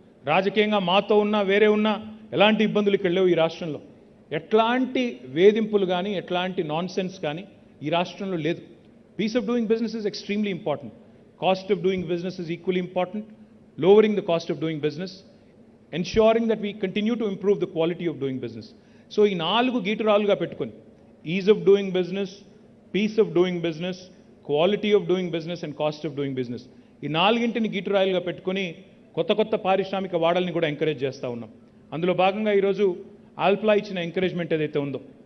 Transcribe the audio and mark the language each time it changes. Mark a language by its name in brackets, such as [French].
[Telugu] రాజకీయంగా మాతో ఉన్నా వేరే ఉన్నా ఎలాంటి ఇబ్బందులు ఇక్కడ లేవు. ఈ రాష్ట్రంలో ఎట్లాంటి వేధింపులు కానీ ఎట్లాంటి నాన్ సెన్స్ కానీ ఈ రాష్ట్రంలో లేదు. [English] Peace of doing business is extremely important. Cost of doing business is equally important. Lowering the cost of doing business, ensuring that we continue to improve the quality of doing business. [Telugu] So ఈ 4 గీటురాలుగా పెట్టుకొని is of doing business, piece of doing business, quality of doing business and cost of doing business, ఈ 4ంటిని గీటురాలుగా పెట్టుకొని కొత్త పారిశ్రామిక వాడల్ని కూడా encourage చేస్తూ ఉన్నాం. అందులో భాగంగా ఈరోజు ఆల్ప్లా ఇచ్చిన ఎంకరేజ్మెంట్ ఏదైతే ఉందో,